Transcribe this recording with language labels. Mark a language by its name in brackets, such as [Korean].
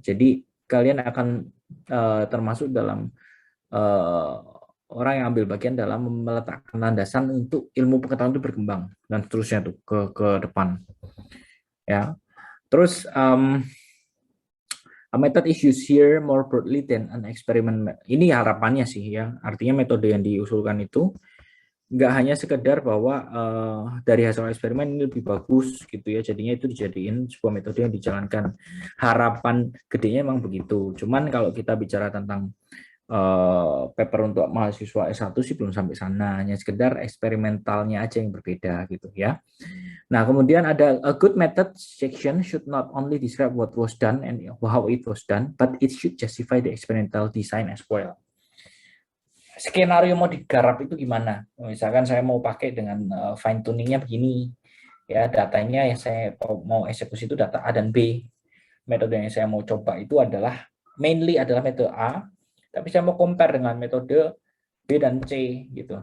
[Indonesian] Jadi kalian akan termasuk dalam orang yang ambil bagian dalam meletakkan landasan untuk ilmu pengetahuan itu berkembang dan seterusnya tuh ke depan. Ya. Terus [English] a method is used here more broadly than an experiment. [Indonesian] Ini harapannya sih ya. Artinya metode yang diusulkan itu nggak hanya sekedar bahwa dari hasil eksperimen ini lebih bagus gitu ya. Jadinya itu dijadiin sebuah metode yang dijalankan. Harapan gedenya memang begitu. Cuman kalau kita bicara tentang paper untuk mahasiswa S1 sih belum sampai sana. Hanya sekedar eksperimentalnya aja yang berbeda gitu ya. Nah, kemudian ada [English] a good method section should not only describe what was done and how it was done, but it should justify the experimental design as well. [Indonesian] Skenario mau digarap itu gimana? Misalkan saya mau pakai dengan fine tuningnya begini, ya datanya yang saya mau eksekusi itu data A dan B. Metode yang saya mau coba itu adalah mainly adalah metode A, tapi saya mau compare dengan metode B dan C gitu.